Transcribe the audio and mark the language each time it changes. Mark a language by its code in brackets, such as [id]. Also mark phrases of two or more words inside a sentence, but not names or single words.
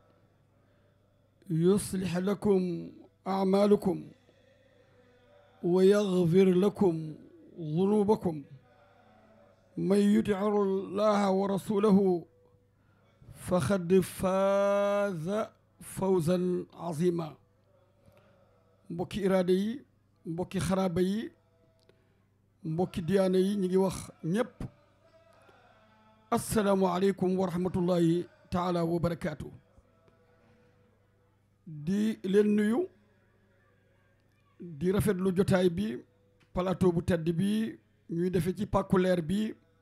[ar] يصلح لكم أعمالكم ويغفر لكم ذنوبكم من يطع الله ورسوله فقد فاز فوزا عظيما [wo] mbokki iraada yi mbokki xaraaba yi mbokki diyaana yi ñu ngi wax ñëpp [ar] السلام عليكم ورحمة الله تعالى وبركاته [wo] di leen nuyu di rafetlu jotaay bi plateau bu tedd bi ñuy defe ci pàkku leer bi